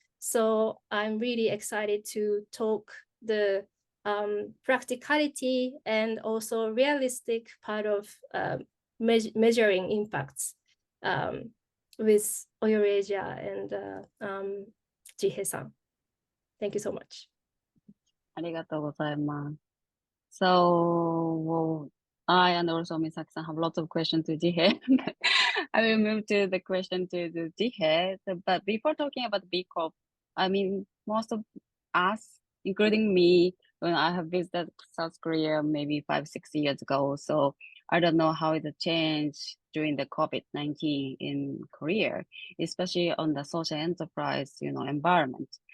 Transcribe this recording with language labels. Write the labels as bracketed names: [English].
[English] So I'm really excited to talk the practicality and also realistic part of measuring impacts with OYORI Asia and Jihye-san. Thank you so much. [Japanese] ありがとうございます。 [English] So, I and also Misaki-san have lots of questions to Jihye. I will move to the question to the Jihye. But before talking about B Corp, I mean, most of us, including me, when I have visited South Korea maybe 5-6 years ago, so I don't know how it changed during the COVID-19 in Korea, especially on the social enterprise, environment.